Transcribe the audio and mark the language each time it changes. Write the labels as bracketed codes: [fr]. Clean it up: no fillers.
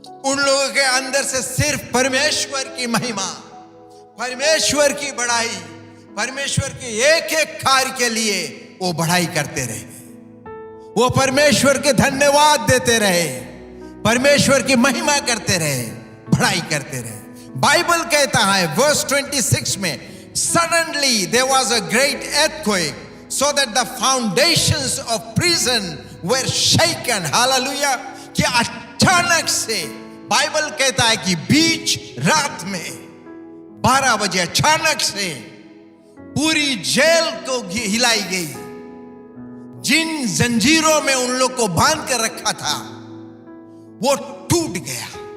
[hi] उन लोगों के अंदर से सिर्फ परमेश्वर की महिमा, परमेश्वर की बड़ाई, परमेश्वर के एक एक कार्य के लिए वो बढ़ाई करते रहे। वो परमेश्वर के धन्यवाद देते रहे, परमेश्वर की महिमा करते रहे, बढ़ाई करते रहे। बाइबल कहता है वर्स 26 में, [en] suddenly there was a great earthquake so that the foundations of prison were shaken. Hallelujah! [hi] कि अचानक से बाइबल कहता है कि बीच रात में 12 बजे अचानक से पूरी जेल को हिलाई गई। जिन जंजीरों में उन लोग को बांध कर रखा था वो टूट गया।